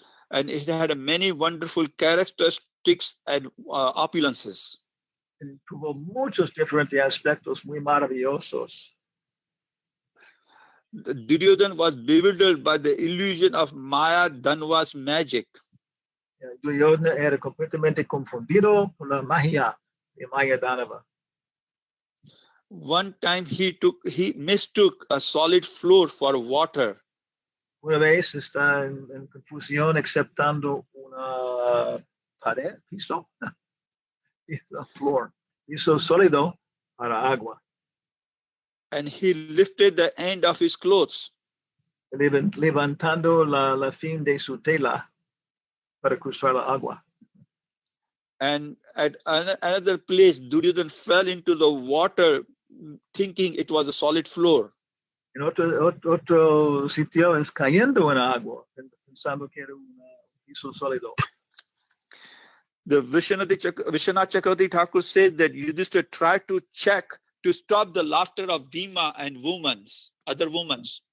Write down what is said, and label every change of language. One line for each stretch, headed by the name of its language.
English: And it had many wonderful characteristics and opulences.
Spanish: Tuvo muchos diferentes aspectos muy maravillosos.
English: Duryodhana was bewildered by the illusion of Maya Danva's magic.
Spanish: Duryodhana era completamente confundido por la magia de Maya Danva.
English: one time he mistook a solid floor for water.
Spanish: Una vez está en confusión aceptando una pared, piso, floor, piso sólido para agua.
English: And he lifted the end of his clothes.
Spanish: Levantando la fin de su tela para cruzar la agua.
English: And at another place, Duryodhana fell into the water thinking it was a solid floor.
Spanish: En otro sitio es cayendo en agua, pensando que era un piso sólido.
English: The Vishwanath Chakravarti Thakur says that Yudhishthira tried to stop the laughter of Bhima and other women.